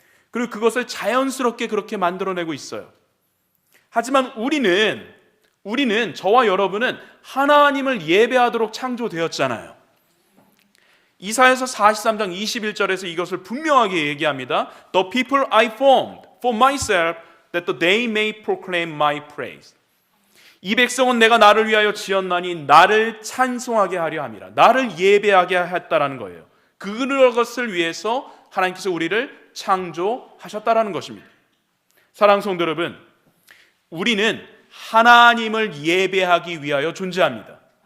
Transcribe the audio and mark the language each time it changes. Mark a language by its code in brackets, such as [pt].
[ko] 그리고 그것을 자연스럽게 그렇게 만들어내고 있어요. 하지만 우리는 저와 여러분은 하나님을 예배하도록 창조되었잖아요. 이사야서 43장 21절에서 이것을 분명하게 얘기합니다. [en] The people I formed for myself that they may proclaim my praise. [ko] 이 백성은 내가 나를 위하여 지었나니 나를 찬송하게 하려 함이라. 나를 예배하게 했다라는 거예요. 그것을 위해서 하나님께서 우리를 창조하셨다라는 것입니다. 사랑하는 성도 여러분, 우리는 하나님을 예배하기 위하여 존재합니다.